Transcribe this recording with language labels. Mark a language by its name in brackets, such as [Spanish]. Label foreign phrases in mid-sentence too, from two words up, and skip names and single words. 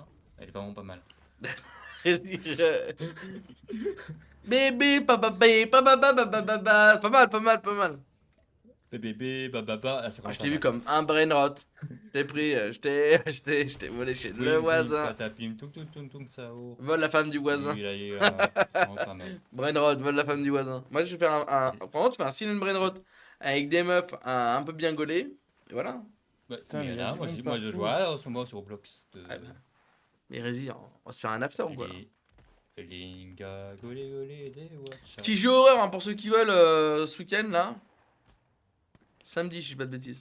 [French] Elle est vraiment pas mal. Bébé, papa, papa, papa, papa. Pas mal, pas mal, pas mal. Bébé, bababa. Ah, c'est Ah, vraiment je pas t'ai vu mal. comme un [English] brain rot. [French] Je t'ai pris, je t'ai volé chez Oui, le oui, voisin. patapim, tung, tung, tung, tung, sao. Vole la femme du voisin. Oui, là, c'est vraiment pas mal. [English] Brain rot, [French] vole la femme du voisin. Moi, je vais faire Vraiment, tu fais un [English] silent brain rot [French] avec des meufs un peu bien gaulées. Et voilà. Ouais, Putain, mais mais là, il y a moi, du je, monde moi, je partout. joue en ce moment sur Roblox. Ah bah. Mais Rési, on va se faire un after ou quoi là. Linga, golé, golé, des watcha. Petit jeu horreur hein, pour ceux qui veulent ce week-end là. Samedi, si je dis pas de bêtises.